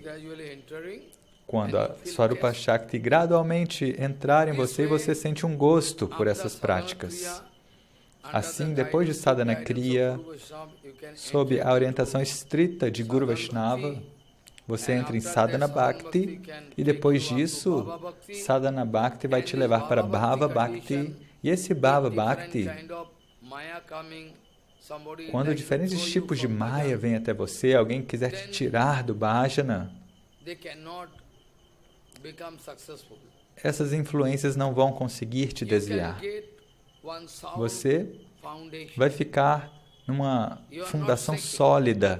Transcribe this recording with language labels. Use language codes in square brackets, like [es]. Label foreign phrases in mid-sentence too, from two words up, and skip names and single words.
[pt] Quando a [sa] स्वरूप शक्ति [pt] gradualmente entrar em você e você sente um gosto por essas práticas. Assim, depois de [sa] साधन क्रिया, [pt] sob a orientação estrita de Guru Vaishnava, você entra em [sa] साधन भक्ति [pt] e depois disso, [sa] साधन भक्ति [pt] vai te levar para [sa] भाव भक्ति. [pt] E esse [sa] भाव भक्ति, [pt] quando diferentes tipos de maya vêm até você, alguém quiser te tirar do bhajana, essas influências não vão conseguir te desviar. Você vai ficar numa fundação sólida.